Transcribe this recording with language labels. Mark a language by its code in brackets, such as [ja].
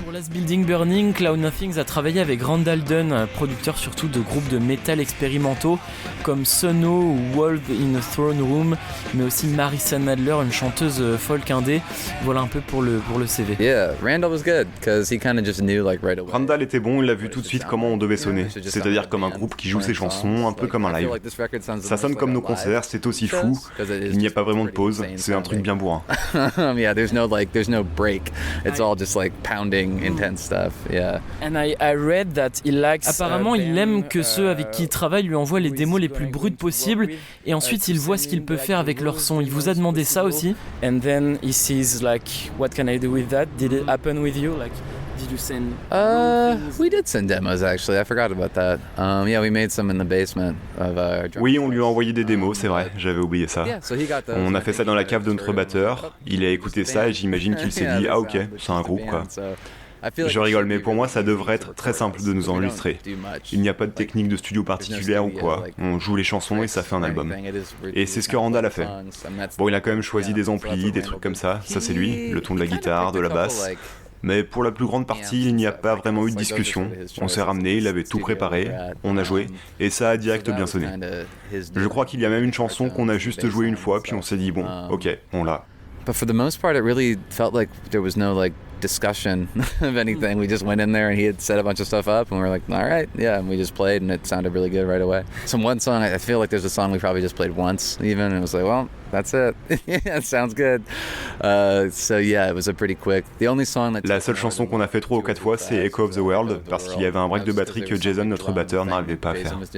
[fr] Building Burning, Cloud Nothings a travaillé avec Randall Dunn, producteur surtout de groupes de métal expérimentaux comme Sono ou Wolf in a Throne Room, mais aussi Marissa Nadler, une chanteuse folk indé. Voilà un peu pour le CV. [en] Yeah, Randall was good because he kind of just knew like right away. [fr] Randall était bon, il a vu tout de suite comment on devait sonner, c'est-à-dire comme un groupe qui joue ses chansons, un peu comme un live. Ça sonne comme nos concerts, c'est aussi fou. Il n'y a pas vraiment de pause, c'est un truc bien bourrin. [en] Yeah, there's no break. It's all just like pounding intense stuff. Yeah. And I read that he likes. [fr] Apparemment, il aime que ceux avec qui il travaille lui envoient les démos les plus brutes possibles et ensuite il voit ce qu'il peut faire avec leur son. Il vous a demandé ça aussi? [en] And then he sees like, what can I do with that? Did it happen with you? Like, did you send? We did send demos actually. I forgot about that. Yeah, we made some in the basement of our drum. [fr] Oui, on lui a envoyé des démos, c'est vrai. J'avais oublié ça. On a fait ça dans la cave de notre batteur. Il a écouté ça et j'imagine qu'il s'est dit, ah ok, c'est un groupe quoi. Je rigole, mais pour moi, ça devrait être très simple de nous enregistrer. Il n'y a pas de technique de studio particulière ou quoi. On joue les chansons et ça fait un album. Et c'est ce que Randall a fait. Bon, il a quand même choisi des amplis, des trucs comme ça. Ça, c'est lui, le ton de la guitare, de la basse. Mais pour la plus grande partie, il n'y a pas vraiment eu de discussion. On s'est ramené, il avait tout préparé, on a joué, et ça a direct bien sonné. Je crois qu'il y a même une chanson qu'on a juste jouée une fois, puis on s'est dit, bon, ok, on l'a. [en] But for the most part, it really felt like there was no like discussion of anything. We just went in there and he had set a bunch of stuff up and we were like, all right, yeah, and we just played and it sounded really good right away. Some one song, I feel like there's a song we probably just played once even, and it was like, well, that's it. Yeah, it sounds good. So yeah, it was a pretty quick. The only song that... [fr] La seule chanson qu'on a fait 3 ou 4 fois, c'est Echo of the World, parce qu'il y avait un break de batterie que Jason, notre batteur, n'arrivait pas à faire.